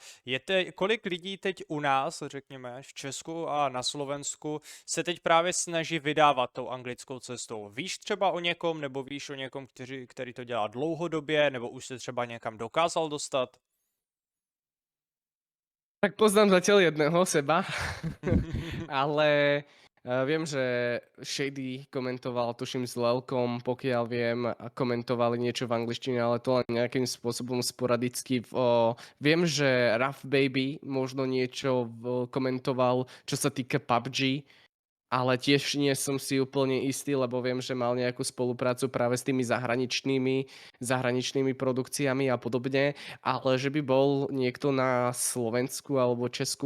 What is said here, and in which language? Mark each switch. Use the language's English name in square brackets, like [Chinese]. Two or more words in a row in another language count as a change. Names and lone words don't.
[Czech] Kolik lidí teď u nás, řekněme, v Česku a na Slovensku, se teď právě snaží vydávat tou anglickou cestou? Víš třeba o někom, nebo víš o někom, který to dělá dlouhodobě, nebo už se třeba někam dokázal dostat? [Slovak] Tak poznám zatiaľ jedného, seba, ale viem, že Shady komentoval, tuším s Lelkom, pokiaľ viem, a komentovali niečo v angličtine, ale to len nejakým spôsobom sporadicky. Viem, že Rough Baby možno niečo komentoval, čo sa týka PUBG, ale tiež nie som si úplne istý, lebo viem, že mal nejakú spoluprácu práve s tými zahraničnými produkciami a podobne, ale že by bol niekto na Slovensku alebo Česku.